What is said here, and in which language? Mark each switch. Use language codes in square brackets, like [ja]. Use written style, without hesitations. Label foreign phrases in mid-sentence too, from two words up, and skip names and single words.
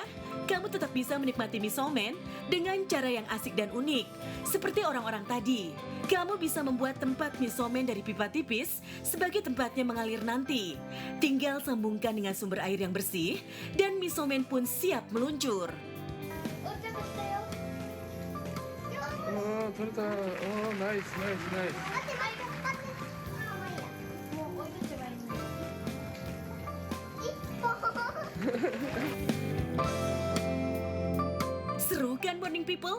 [id] Kamu tetap bisa menikmati misomen dengan cara yang asik dan unik. Seperti orang-orang tadi, kamu bisa membuat tempat misomen dari pipa tipis sebagai tempatnya mengalir nanti. Tinggal sambungkan dengan sumber air yang bersih dan misomen pun siap meluncur. [ja] 取れた。ナイスナイスナイス。 [id] Seru kan Morning People?